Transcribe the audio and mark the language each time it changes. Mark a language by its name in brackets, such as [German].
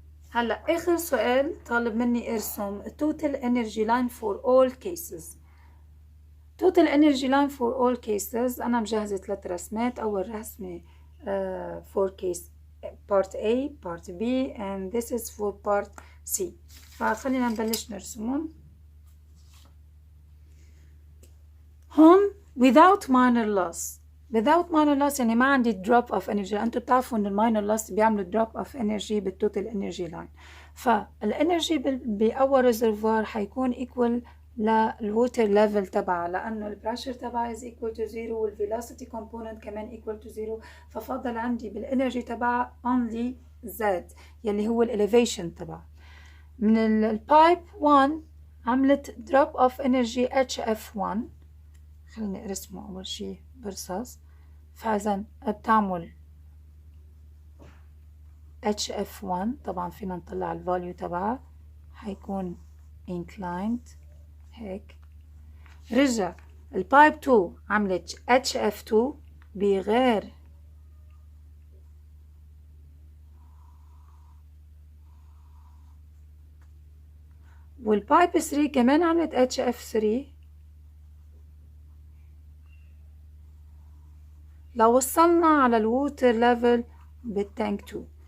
[Arabic] هلا آخر سؤال طالب مني ارسم [English] total energy line for all cases. total energy line for all cases [Arabic] أنا مجهزة 3 رسمات. أول رسمة [English] for case part A part B and this is for part C. [Arabic] فخلينا نبلش نرسمهم. هون [English] without minor loss. [Arabic] without minor loss يعني ما عندي [English] drop of energy. [Arabic] انتوا بتعرفوا ان الماينر loss بيعملوا [English] drop of energy [Arabic] بالتوتال energy line. فالانرجي باول ريزرفوار حيكون equal للووتر ليفل تبعها، لانه البريشر تبعها [English] is equal to 0 [Arabic] والفيلوسيتي كومبوننت كمان equal to 0. ففضل عندي بالانرجي تبعها only Z يلي هو الاليفيشن تبعها. من البايب 1 عملت drop of energy HF1. خليني ارسمه اول شي برصاص. فاذا بتعمل HF1 طبعا فينا نطلع الفاليو تبعها، حيكون inclined هيك. رجع البايب 2 عملت [English] HF2 [Arabic] بغير والبايب 3 كمان عملت HF3 لو وصلنا على الووتر ليفل بالتانك 2.